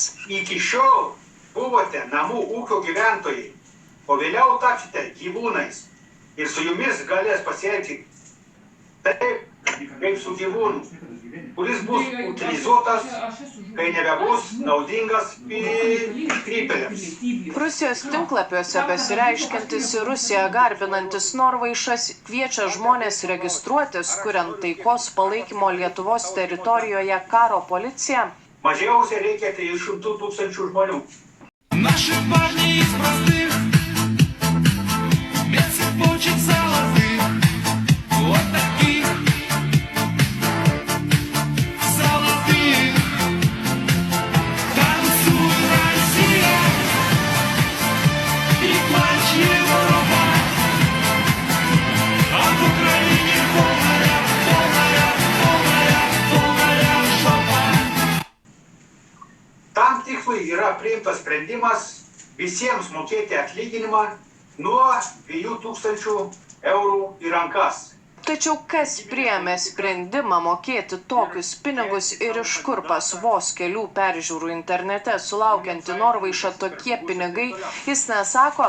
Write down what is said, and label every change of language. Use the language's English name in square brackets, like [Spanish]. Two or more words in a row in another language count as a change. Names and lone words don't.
[Lithuanian] Iki šiol buvote namų ūkio gyventojai, o vėliau tapsite gyvūnais ir su jumis galės pasielgti taip, kaip su gyvūnu, kuris bus utilizuotas, kai nebebus naudingas iškrypėliams. Rusijos tinklapiuose besireiškiantis į Rusiją garbinantis Norvaišas kviečia žmonės registruotis, kuriant taikos palaikymo Lietuvos teritorijoje karo policiją. Mažiausiai reikia 300 000 žmonių. [Russian] Наши парни из простых, без цепочек золотых, вот таких золотых. Танцует Россия и плачь Европа, а в Украине полная, полная, полная, полная жопа. [Lithuanian] Tam tikslui yra priimtas sprendimas visiems mokėti atlyginimą nuo 2000 eurų į rankas. Tačiau kas priėmė sprendimą mokėti tokius pinigus ir iš kur pas vos kelių peržiūrų internete sulaukianti Norvaiša tokie pinigai, jis nesako.